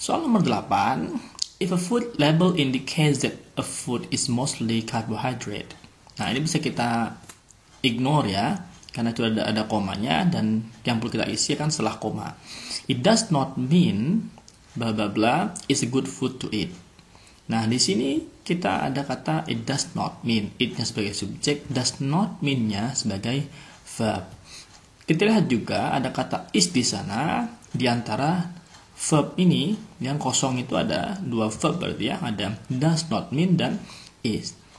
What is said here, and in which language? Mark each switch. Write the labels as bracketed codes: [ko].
[id] Soal nomor 8, [en] if a food label indicates that a food is mostly carbohydrate. [id] Nah, ini bisa kita ignore ya, karena itu ada komanya dan yang perlu kita isi kan setelah koma. [en] It does not mean bla bla bla is a good food to eat. [id] Nah, di sini kita ada kata [en] it does not mean. [id] It-nya sebagai subjek, does not mean-nya sebagai verb. Kita lihat juga ada kata is di sana. Di antara verb ini yang kosong itu ada dua verb berarti ya, ada does not mean dan is.